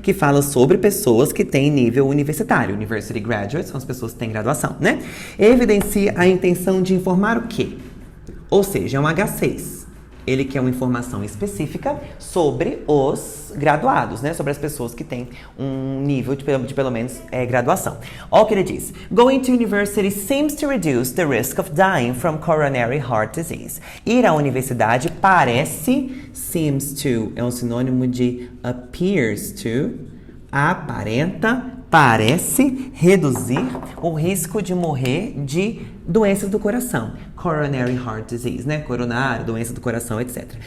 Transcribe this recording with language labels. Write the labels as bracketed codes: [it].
[pt] Que fala sobre pessoas que têm nível universitário. University graduates são as pessoas que têm graduação, né? Evidencia a intenção de informar o quê? Ou seja, é um H6. Ele quer uma informação específica sobre os graduados, né? Sobre as pessoas que têm um nível de pelo menos graduação. Olha o que ele diz. [en] Going to university seems to reduce the risk of dying from coronary heart disease. [pt] Ir à universidade parece, seems to, é um sinônimo de appears to, aparenta, parece reduzir o risco de morrer de doenças do coração. Coronary heart disease, né? Coronário, doença do coração, etc.